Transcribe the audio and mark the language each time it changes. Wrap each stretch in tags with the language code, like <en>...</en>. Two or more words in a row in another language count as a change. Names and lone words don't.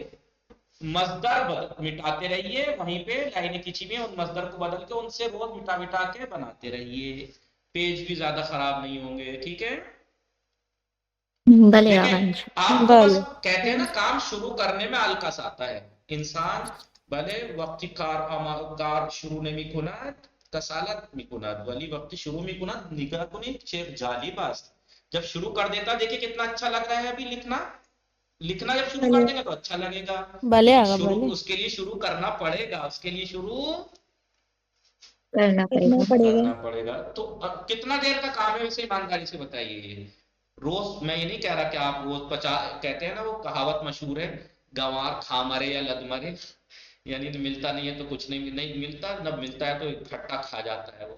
<ur>مصدر مٹاتے رہیے، وہیں پہ لائنیں کھینچی ہوئی ہیں ان مصدر کو بدل کے ان سے روز مٹا مٹا کے بناتے رہیے. پیج بھی زیادہ خراب نہیں ہوں گے. ٹھیک ہے؟</ur> <fa>بله آقا.</fa> <ur>دیکھیں آپ کو بس کہتے ہیں نا کام شروع کرنے میں الکس آتا ہے انسان.</ur> <fa>بھلے وقتی کار شروع نمیکند کسالت میکند ولی وقتی شروع میکند نگاه کنید چه جالب است.</fa> <ur>جب شروع کر دیتا دیکھیں کتنا اچھا لگ رہا ہے. ابھی لکھنا جب شروع کر دیں گے تو اچھا لگے گا.</ur> <fa>بله</fa> <ur>لیکن</ur> <fa>آقا.</fa> <ur>شروع</ur> <fa>بله</fa> <ur>اس کے لیے شروع کرنا پڑے گا. اس کے لیے شروع کرنا پڑے گا. تو کتنا دیر کا کام ہے اسے ایمانداری سے بتائیے. روز میں یہ نہیں کہہ رہا کہ آپ روز کہتے ہیں نا وہ کہاوت مشہور ہے، گوار کھا مرے یا لد مرے. یعنی ملتا نہیں ہے تو کچھ نہیں ملتا، جب ملتا ہے تو کھٹا کھا جاتا ہے وہ.</ur>